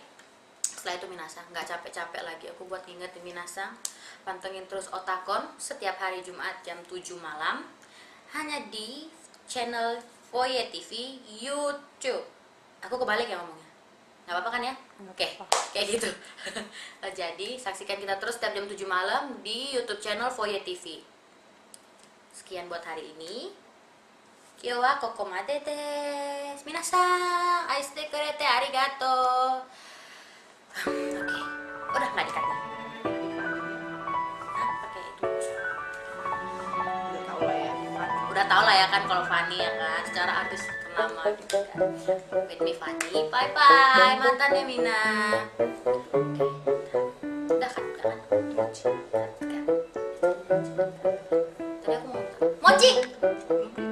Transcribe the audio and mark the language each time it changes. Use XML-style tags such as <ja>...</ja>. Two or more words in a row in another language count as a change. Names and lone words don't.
<id>Setelah itu minasang, nggak capek-capek lagi aku buat ngingetin minasang, pantengin terus Otakon setiap hari Jumat jam 7 malam hanya di channel Voye TV YouTube. Aku kebalik ya ngomongnya, nggak apa-apa kan ya? Oke, kayak gitu. Jadi saksikan kita terus setiap jam 7 malam di YouTube channel Voye TV. Sekian buat hari ini.</id> <ja>今日はここまでです. 皆さん、愛してくれてありがとう.</ja> <id>Oke, udah nggak dikat nih. Pakai itu. Udah tau lah ya. Udah tau lah ya kan kalau Fanny ya kan, secara artis ternama juga.</id> <en>With me Fanny, bye bye,</en> <id>mantannya Mina. Udah kan, Tadi aku mau mochi.</id>